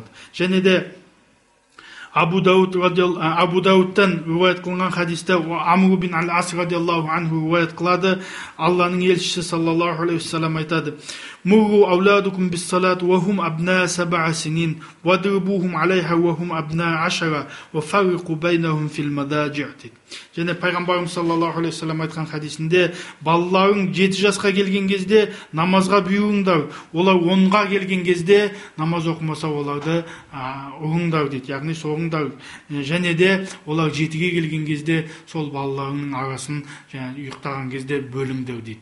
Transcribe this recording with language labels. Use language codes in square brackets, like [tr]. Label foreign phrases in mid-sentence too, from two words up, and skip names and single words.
[kk] Және де Абу Дауттан риwayat қылған хадисте Амр бин ал-Ас [ar] رضي الله عنه [kk] риwayat қылады. Алланың елшісі [ar] صلى الله عليه وسلم айтады: «مروا أولادكم بالصلاة وهم أبناء 7 سنين، واضربوهم عليها وهم أبناء 10، وفرقوا بينهم في المضاجع». [kk] Және пайғамбарымыз [ar] صلى الله عليه وسلم [kk] айтқан хадисінде балаларың 7 жасқа келген кезде намазға бұйырыңдар, олар 10-ға келген кезде намаз оқымаса оларды ұрыңдар дейді, яғни соғыңдар. Және де олар 7-ге келген кезде сол балаларының арасын ұйықтаған кезде бөліңдер дейді.